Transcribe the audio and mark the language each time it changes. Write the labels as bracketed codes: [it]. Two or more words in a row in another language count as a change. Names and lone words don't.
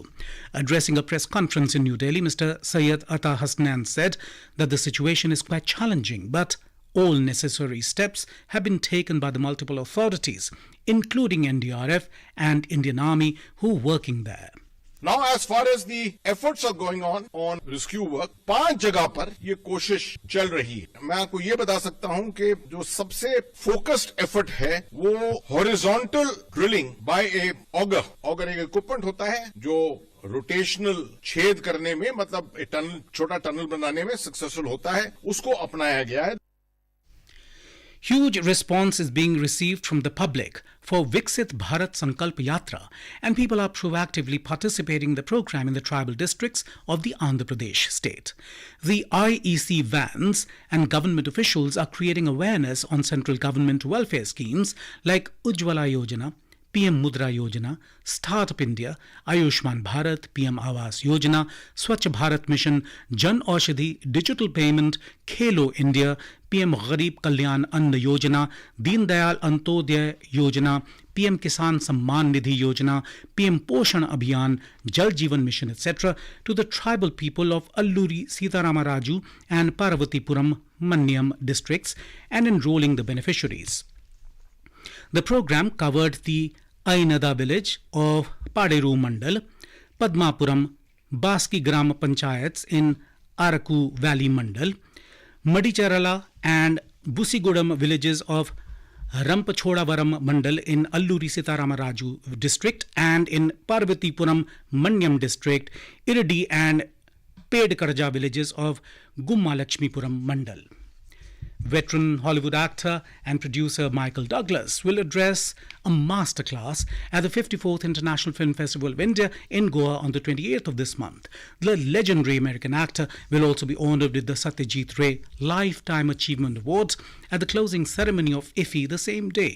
[en] Addressing a press conference in New Delhi, Mr. Syed Ata Hasnan said that the situation is quite challenging, but all necessary steps have been taken by the multiple authorities, including NDRF and Indian Army, who are working there. Now, as far as the efforts are going on rescue work, [hi] 5 जगह पर ये कोशिश चल रही है. [en] मैं आपको ये बता सकता हूं कि जो सबसे focused effort है वो horizontal drilling by a auger. ऑगर एक इक्विपमेंट होता है जो रोटेशनल छेद करने में, मतलब टनल, छोटा टनल बनाने में सक्सेसफुल होता है, उसको अपनाया गया है. Huge response is being received from the public for Viksit Bharat Sankalp Yatra, and people are proactively participating in the program in the tribal districts of the Andhra Pradesh state. The IEC vans and government officials are creating awareness on central government welfare schemes like Ujjwala Yojana, PM Mudra Yojana, Startup India, Ayushman Bharat, PM Awas Yojana, Swachh Bharat Mission, Jan Aushadhi, Digital Payment, Khelo India, PM Gharib Kalyan Anna Yojana, Deen Dayal Antyodaya Yojana, PM Kisan Samman Nidhi Yojana, PM Poshan Abhiyan, Jal Jeevan Mission, etc., to the tribal people of Alluri, Sitaramaraju and Parvatipuram, Manyam districts and enrolling the beneficiaries. The program covered the Ainada village of Paderu Mandal, Padmapuram, Baski Gram Panchayats in Araku Valley Mandal, Madicharala and Busigudam villages of Rampachodavaram Mandal in Alluri Sitaramaraju district, and in Parvatipuram Manyam district, Iridi and Pedkarja villages of Gumma Lakshmipuram Mandal. Veteran Hollywood actor and producer Michael Douglas will address a masterclass at the 54th International Film Festival of India in Goa on the 28th of this month. The legendary American actor will also be honoured with the Satyajit Ray Lifetime Achievement Awards at the closing ceremony of IFFI the same day.